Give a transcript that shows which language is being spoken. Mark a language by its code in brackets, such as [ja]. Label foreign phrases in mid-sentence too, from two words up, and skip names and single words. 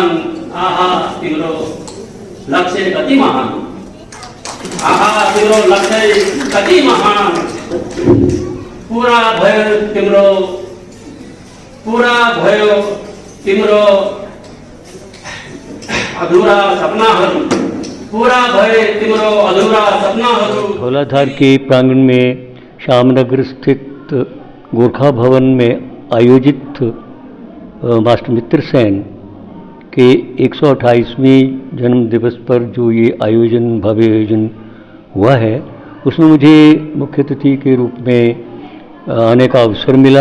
[ne] आहा तिम्रो लक्ष्य कति महान आहा तिम्रो लक्ष्य कति महान। पूरा भयो तिम्रो अधूरा सपनाहरू पूरा भए तिम्रो अधूरा सपनाहरू। [hi] धौलाधार के प्रांगण में श्यामनगर स्थित गोरखा भवन में आयोजित मास्टर मित्र सेन के 128वें जन्म दिवस पर जो ये भव्य आयोजन हुआ है उसमें मुझे मुख्य अतिथि के रूप में आने का अवसर मिला।